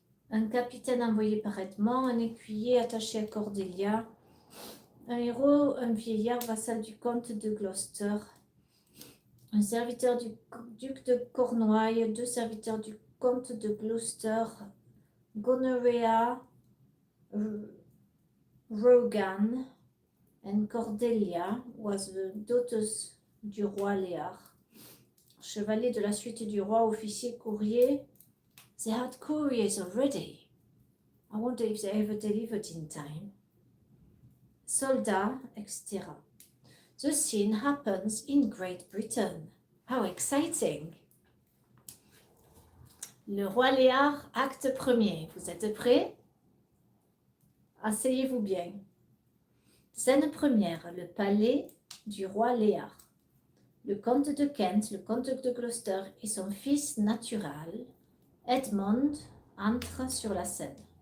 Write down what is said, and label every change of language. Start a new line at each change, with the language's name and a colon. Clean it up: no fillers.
French: Un capitaine envoyé par Edmond, un écuyer attaché à Cordelia, un héros, un vieillard vassal du comte de Gloucester, un serviteur du duc de Cornouailles, deux serviteurs du comte de Gloucester, Gonorrhea, Rogan,
English: and Cordelia was the daughters
French: du roi Léar. Chevalier de la suite du roi, officier, courrier.
English: They had couriers already. I wonder if they ever delivered in time. Soldat, etc. The scene happens in Great Britain. How exciting!
French: Le roi Léar, acte premier. Vous êtes prêts? Asseyez-vous bien. Scène première, le palais du roi Léar. Le comte de Kent, le comte de Gloucester et son fils naturel, Edmond, entrent sur la scène.